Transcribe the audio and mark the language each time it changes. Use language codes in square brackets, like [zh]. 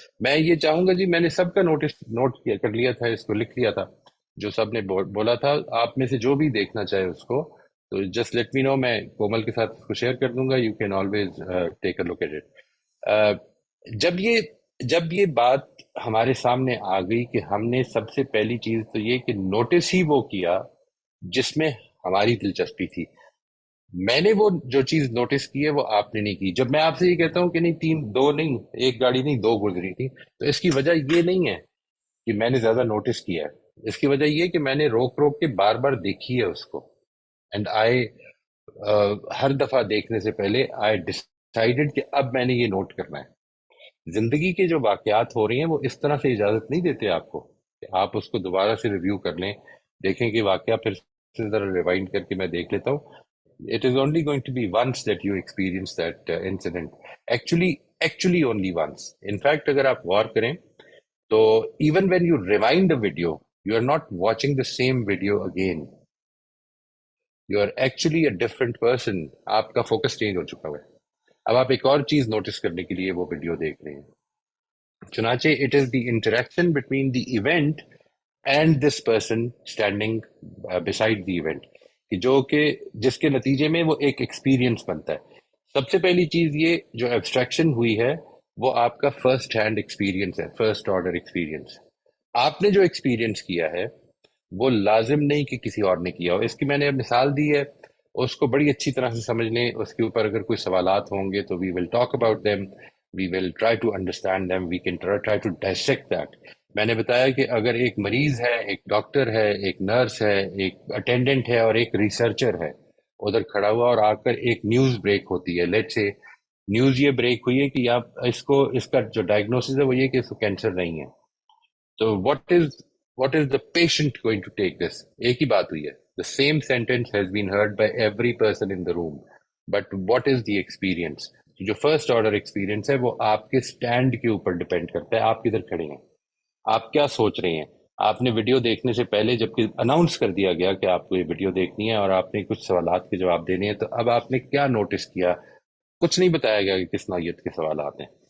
[ur] میں یہ چاہوں گا جی، میں نے سب کا نوٹ کر لیا تھا، اس کو لکھ لیا تھا جو سب نے بولا تھا. آپ میں سے جو بھی دیکھنا چاہے اس کو تو [en] just let me know, [ur] میں کومل کے ساتھ اس کو شیئر کر دوں گا. [en] You can always take a look at it. [ur] جب یہ بات ہمارے سامنے آ گئی کہ ہم نے سب سے پہلی چیز تو یہ کہ نوٹس ہی وہ کیا جس میں ہماری دلچسپی تھی. میں نے وہ جو چیز نوٹس کی ہے وہ آپ نے نہیں کی. جب میں آپ سے یہ کہتا ہوں کہ نہیں دو نہیں، ایک گاڑی نہیں دو گزری تھی، تو اس کی وجہ یہ نہیں ہے کہ میں نے زیادہ نوٹس کیا ہے. اس کی وجہ یہ کہ میں نے روک روک کے بار بار دیکھی ہے اس کو. اینڈ آئی ہر دفعہ دیکھنے سے پہلے آئی ڈسائیڈڈ کہ اب میں نے یہ نوٹ کرنا ہے. زندگی کے جو واقعات ہو رہی ہیں وہ اس طرح سے اجازت نہیں دیتے آپ کو کہ آپ اس کو دوبارہ سے ریویو کر لیں، دیکھیں کہ واقعہ پھر سے ذرا ریوائنڈ کر کے میں دیکھ لیتا ہوں. [en] It is only going to be once that you experience that incident. Actually only once. In fact, [ur] اگر آپ غور کریں تو [en] even when you rewind a video, you are not watching the same video again. You are actually a different person. [ur] آپ کا focus change ہو چکا ہے. اب آپ ایک اور چیز نوٹس کرنے کے لیے وہ ویڈیو دیکھ رہے ہیں. [en] چنانچہ it is the interaction between the event and this person standing beside the event [ur] کہ جس کے نتیجے میں وہ ایک ایکسپیرینس بنتا ہے. سب سے پہلی چیز یہ جو ایبسٹریکشن ہوئی ہے وہ آپ کا فرسٹ ہینڈ ایکسپیرینس ہے، فرسٹ آرڈر ایکسپیرینس. آپ نے جو ایکسپیرینس کیا ہے وہ لازم نہیں کہ کسی اور نے کیا ہو. اس کی میں نے مثال دی ہے، اس کو بڑی اچھی طرح سے سمجھ لیں. اس کے اوپر اگر کوئی سوالات ہوں گے تو [en] We will talk about them, we will try to understand them, we can try to dissect that. [ur] میں نے بتایا کہ اگر ایک مریض ہے، ایک ڈاکٹر ہے، ایک نرس ہے، ایک اٹینڈنٹ ہے اور ایک ریسرچر ہے ادھر کھڑا ہوا اور آ کر ایک نیوز بریک ہوتی ہے. لیٹ سے نیوز یہ بریک ہوئی ہے کہ آپ اس کا جو ڈائگنوسس ہے وہ یہ کہ اس کو کینسر نہیں ہے. [en] تو what is the patient going to take this؟ [ur] ایک ہی بات ہوئی ہے. [en] The same sentence has been heard by every person in the room. But what is the experience؟ [ur] جو فرسٹ آرڈر ایکسپیرینس ہے وہ آپ کے سٹینڈ کے اوپر ڈیپینڈ کرتا ہے. آپ کدھر کھڑے ہیں، آپ کیا سوچ رہے ہیں. آپ نے ویڈیو دیکھنے سے پہلے جب کہ اناؤنس کر دیا گیا کہ آپ کو یہ ویڈیو دیکھنی ہے اور آپ نے کچھ سوالات کے جواب دینے ہیں، تو اب آپ نے کیا نوٹس کیا؟ کچھ نہیں بتایا گیا کہ کس نوعیت کے سوالات ہیں.